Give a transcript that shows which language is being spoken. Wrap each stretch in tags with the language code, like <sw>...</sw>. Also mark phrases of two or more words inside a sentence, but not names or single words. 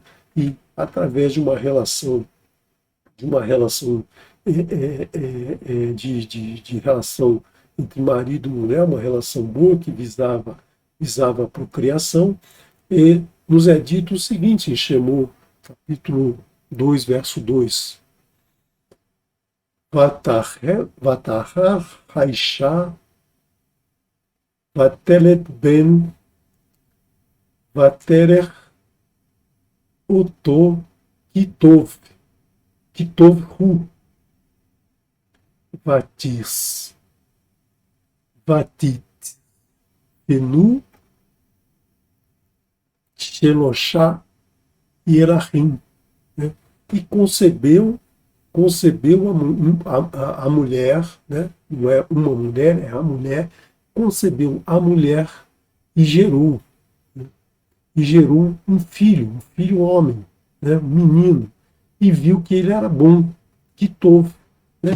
<pt>E através de uma relação de relação entre marido e mulher, uma relação boa que visava a procriação, e nos é dito o seguinte em Shemot, capítulo 2, verso 2.</pt> <he>ותהר האשה ותלד בן ותרא אתו כי טוב הוא ותצ ותצפנ הו שלשה ירחים,</he> <pt>né? E concebeu a mulher, né? Não é uma mulher, é a mulher, concebeu a mulher e gerou, né? E gerou um filho homem, né? Um menino, e viu que ele era bom, que tove, né?</pt>